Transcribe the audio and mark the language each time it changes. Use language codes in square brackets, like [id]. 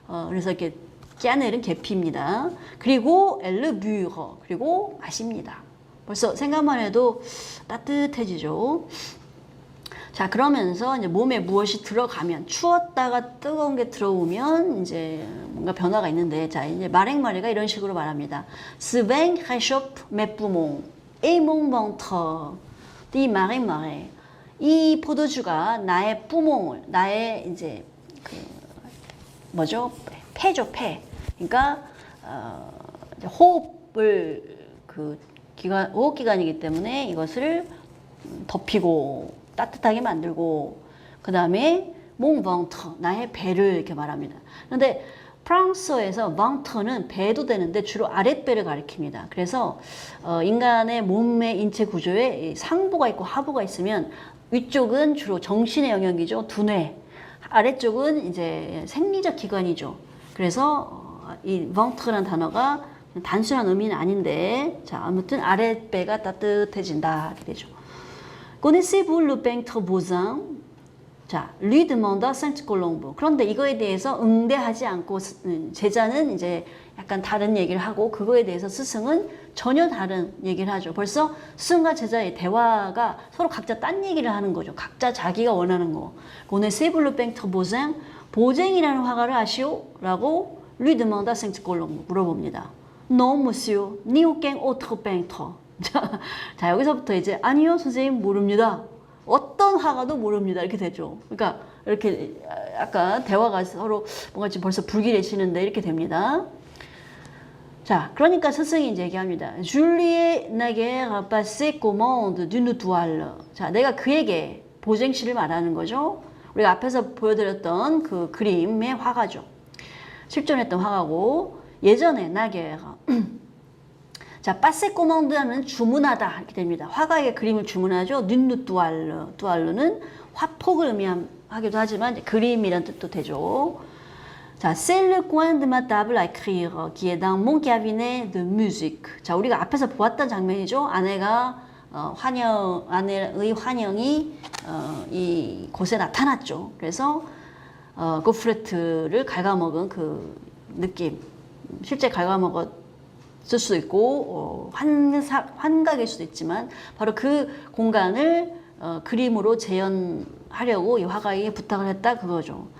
[ko] 그래서 이렇게 까넬은 계피입니다. 그리고 엘르뷰러, 그리고 마십니다. 벌써 생각만 해도 따뜻해지죠. 자, 그러면서 이제 몸에 무엇이 들어가면, 추웠다가 뜨거운 게 들어오면 이제 뭔가 변화가 있는데, 자, 이제 마랭마레가 이런 식으로 말합니다. [fr] Ce vin réchauffe mes poumons et mon ventre. [ko] 이 마랭마레. 이 포도주가 나의 뿌몽을, 나의 이제 그 뭐죠? 폐죠, 폐. 그러니까 호흡을 그 기관, 호흡 기관이기 때문에 이것을 덮이고 따뜻하게 만들고, 그 다음에 몽 ventre, 나의 배를 이렇게 말합니다. 그런데 프랑스어에서 ven트re는 배도 되는데 주로 아랫배를 가리킵니다. 그래서 인간의 몸의 인체 구조에 상부가 있고 하부가 있으면 위쪽은 주로 정신의 영역이죠. 두뇌. 아래쪽은 이제 생리적 기관이죠. 그래서 이 ventre라는 단어가 단순한 의미는 아닌데, 자, 아무튼 아랫배가 따뜻해진다 이렇게 되죠. [fr] Connaissez-vous le peintre Bauzin? 자, lui demanda Saint Colombe. [ko] 그런데 이거에 대해서 응대하지 않고 제자는 이제 약간 다른 얘기를 하고, 그거에 대해서 스승은 전혀 다른 얘기를 하죠. 벌써 스승과 제자의 대화가 서로 각자 딴 얘기를 하는 거죠. 각자 자기가 원하는 거. [fr] Connaissez-vous le peintre Bauzin? [ko] 보쟁이라는 화가를 아시오? 라고 [fr] lui demanda Saint Colombe [ko] 물어봅니다. [fr] Non, monsieur, ni aucun autre peintre. [ko] 자, 여기서부터 이제 아니요, 선생님 모릅니다. 어떤 화가도 모릅니다. 이렇게 되죠. 그러니까 이렇게 약간 대화가 서로 뭔가 지금 벌써 불길해지는데 이렇게 됩니다. 자, 그러니까 스승이 이제 얘기합니다. [fr] Julie naguère passé commande d'une toile. [ko] 자, 내가 그에게 보쟁씨를 말하는 거죠. 우리가 앞에서 보여드렸던 그 그림의 화가죠. 실존했던 화가고, 예전에 나게르 자, 파세 코망드하면 주문하다 이렇게 됩니다. 화가에게 그림을 주문하죠. 눈누 뚜알르. 뚜알르는 화폭을 의미하기도 하지만 그림이란 뜻도 되죠. [fr] 자, c'est le coin de ma table à écrire qui est dans mon cabinet de musique. [ko] 자, 우리가 앞에서 보았던 장면이죠. 아내가 아내의 환영이 이 곳에 나타났죠. 그래서 고프레트를 갉아먹은 그 느낌, 실제 갉아먹었을 수도 있고 환각일 수도 있지만, 바로 그 공간을 그림으로 재현하려고 이 화가에게 부탁을 했다 그거죠.